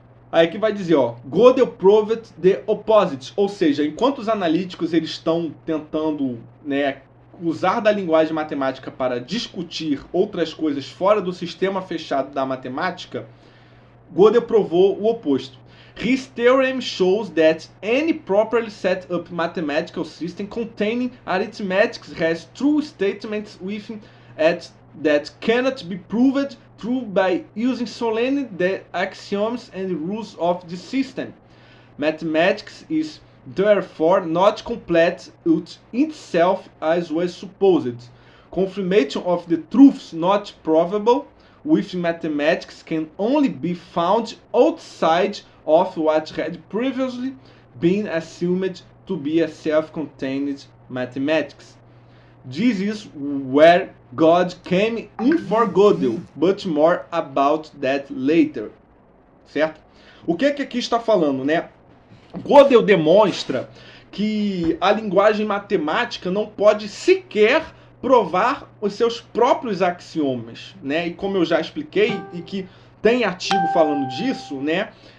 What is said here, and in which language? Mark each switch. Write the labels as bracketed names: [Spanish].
[Portuguese] Aí que vai dizer, ó, [English] Gödel proved the opposite, [Portuguese] ou seja, enquanto os analíticos eles estão tentando, né, usar da linguagem matemática para discutir outras coisas fora do sistema fechado da matemática, Gödel provou o oposto. [English] His theorem shows that any properly set up mathematical system containing arithmetic has true statements within it that cannot be proved true by using solely the axioms and rules of the system. Mathematics is therefore not complete itself as was supposed. Confirmation of the truths not provable with mathematics can only be found outside of what had previously been assumed to be a self-contained mathematics. This is where God came in for Gödel, but more about that later. [Portuguese] Certo? O que aqui está falando, né? Gödel demonstra que a linguagem matemática não pode sequer provar os seus próprios axiomas, né? E como eu já expliquei, e que tem artigo falando disso, né?